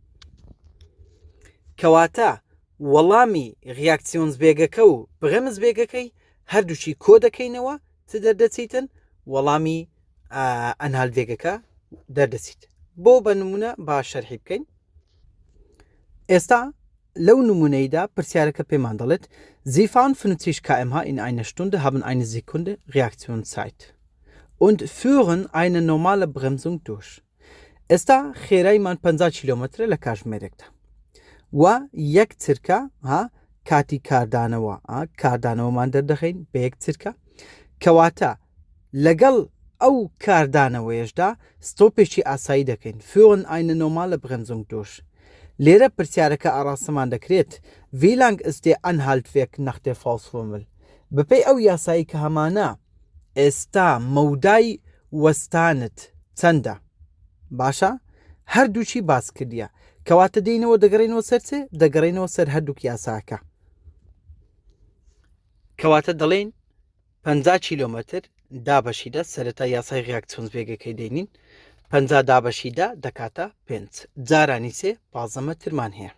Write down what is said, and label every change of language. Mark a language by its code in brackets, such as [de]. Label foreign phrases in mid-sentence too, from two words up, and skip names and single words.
[ckb] کەواتە وەڵامی ڕیاکسیۆنزبێگەکە و برەمزبێگەکەی هەردووچی کۆ دەکەینەوە چ دەردەچیتن؟ وەڵامی ئەنهالتڤێگەکە دەردەچیت. بۆ بە نمونە با شەرحی بکەین. ئێستا لەو نمونەیدا پرسیارەکە پێمان دەڵێت [de] Sie fahren 50 km/h in einer Stunde, haben eine Sekunde Reaktionszeit und führen eine normale Bremsung durch. [ckb] ئێستا خێرایمان 50 کیلۆمەترە لە کاتژمێرێکدا و یەک چرکە کاتی کاردانەوەمان دەردەخین بە یەک چرکە. کەواتە لەگەڵ ئەو کاردانەوەیشدا ستۆپێکی ئاسایی دەکەین. [de] führen eine normale Bremsung durch. [ckb] لێرە پرسیارەکە ئاڕاستەمان دەکرێت [de] wie lang ist der Anhaltwerk nach der Faustformel؟ [ckb] بەپێی ئەو یاسایی کە هەمانە ئێستا مەودای وەستانت چەندە؟ باشە هەردووچی باس کردیە کەواتە دێنەوە دەگەڕێنەوە سەر چێ؟ دەگەڕێنەوە سەر هەردووک یاساکە. کەواتە دەڵێن 50 کیلۆمەتر دابەشیدە سەرەتا یاسای ڕیاکسیۆنزبێگەکەی دێنین 50 دابەشیدا دەکاتە 5 جارانی سێ 15 مەترمان هەیە.